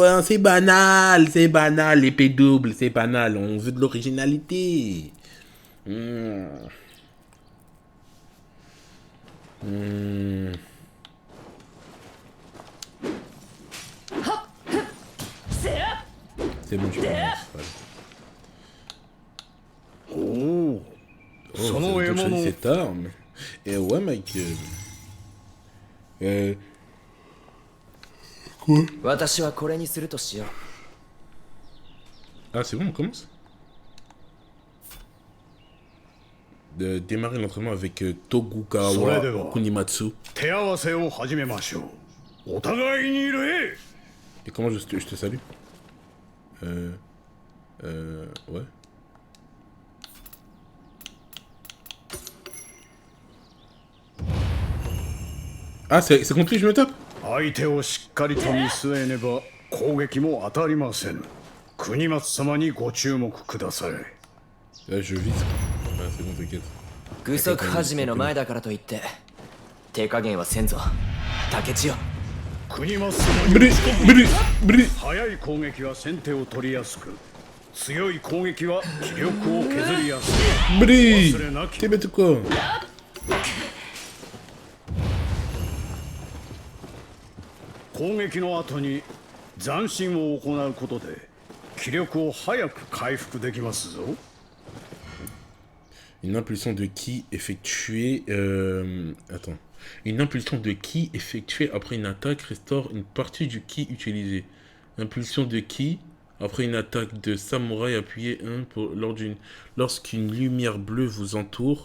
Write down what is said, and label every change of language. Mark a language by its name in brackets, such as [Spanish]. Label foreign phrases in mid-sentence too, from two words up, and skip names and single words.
[French] Hein, c'est banal, épée double, c'est banal. On veut de l'originalité. C'est bon, je commence. [Japanese] おお、 [French] Oh, [Japanese] その獲 [French] ça veut dire que je choisis [Japanese] 物 [French] cette arme. Et ouais, Michael. [Japanese] 私はこれにするとしよう。 [French] Ah, c'est bon, on commence. De démarrer l'entraînement avec Tokugawa [Japanese] それでは。 Kunimatsu. 手合わせを始めましょう。お互いに礼。 [French] Et comment je te salue? Ouais. Ah, c'est contre lui que je me tape? [Japanese] 相手をしっかりと見据えねば攻撃も当たりません。国松様にご注目ください。 [French] Là, je vise. Ah, c'est bon, t'inquiète. [Japanese] 具足始めの前だからといって手加減はせんぞ竹千代。国松様に [French] Brûle, brûle, brûle. [Japanese] 速い攻撃は先手を取りやすく、強い攻撃は気力を削りやすい。 [French] Brûle. [Japanese] 忘れなき。 [French] T'es bête ou quoi? [Japanese] 攻撃の後に斬新を行うことで気力を早く回復できますぞ。 [French] Une impulsion de ki effectuée... Attends. Une impulsion de ki effectuée après une attaque restaure une partie du ki utilisé. Impulsion de ki après une attaque de samouraï appuyez 1 pour, lorsqu'une lumière bleue vous entoure.